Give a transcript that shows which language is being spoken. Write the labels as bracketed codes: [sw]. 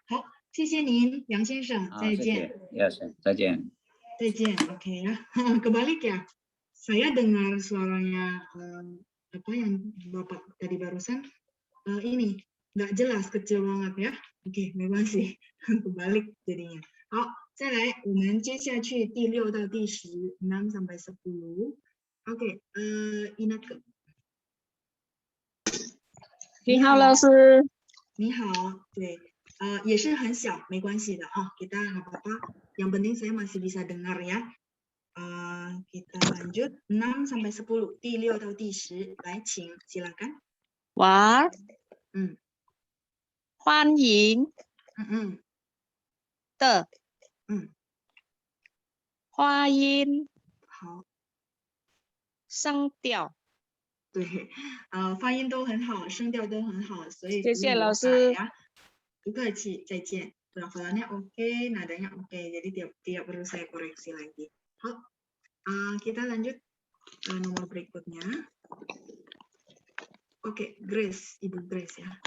[zh] 好，谢谢您，杨先生，再见。再见。再见 oke ya。 [id] Kebalik ya, saya dengar suaranya apa yang Bapak tadi barusan ini nggak jelas, kecil banget ya. Oke, 没关系， kebalik jadinya。 [zh] 好，再来，我们接下去第6到第10 6 sampai 10。 [id] Oke, Ineke。 [zh] 你好，老师。你好，对，也是很小，没关系的 kita nggak apa-apa. [id] Yang penting saya masih bisa dengar ya. Kita lanjut 6 sampai 10, 第6到第10，来，请 silakan。 [zh] 玩。欢迎。的。发音。好。声调。对，发音都很好，声调都很好，所以谢谢老师呀。不客气，再见。 [id] Pelafalannya oke, nadanya oke, jadi tidak perlu saya koreksi lagi. 好， kita lanjut nomor berikutnya. Oke, Grace, Ibu Grace ya.